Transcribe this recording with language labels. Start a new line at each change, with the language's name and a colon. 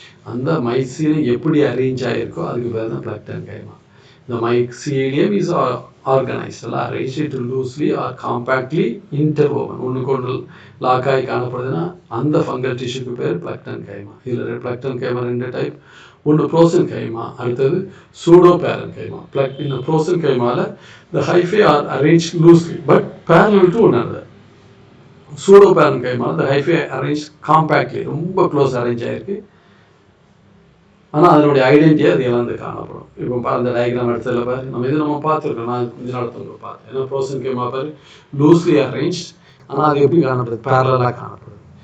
Tamil: அந்த மைசீலியம் எப்படி அரேஞ்ச் ஆகிருக்கோ அதுக்கு பேர் தான் ஃப்ளக்டன் கைமா. இந்த மைசீலியம் இஸ் ஆர்கனைஸ்ட் இல்லை, அரேஞ்ச் லூஸ்லி ஆர் காம்பேக்ட்லி இன்டர்வோவன், ஒன்றுக்கு ஒன்று லாக்காகி காணப்படுதுன்னா அந்த ஃபங்கல் டிஷ்யூக்கு பேர் பிளக்டன் கைமா. இதில் பிளக்டன் கைமா 2 டைப், ஒன்று ப்ரோசன் கைமா, அடுத்தது சூடோ பேரன் கைமா. இந்த frozen கைமாவில்
English: the hyphae are arranged loosely but parallel to one another.
Tamil: Pseudo பேரன் கைமாவில்
English: the hyphae arranged compactly,
Tamil: ரொம்ப க்ளோஸ் அரேஞ்ச் ஆகிருக்கு. ஆனால் அதனுடைய ஐடென்டிட்டியை அது இழந்து காணப்படும். இப்போ அந்த டயக்ராம் எடுத்ததில் பாரு, நம்ம பார்த்துருக்கோம், நான் கொஞ்ச நாள் பார்த்தேன். ஏன்னா ப்ரோசன் கைமா பாரு லூஸ்லி அரேஞ்ச், ஆனால் அது எப்படி காணப்படுது, பேரலாக காணப்படுது.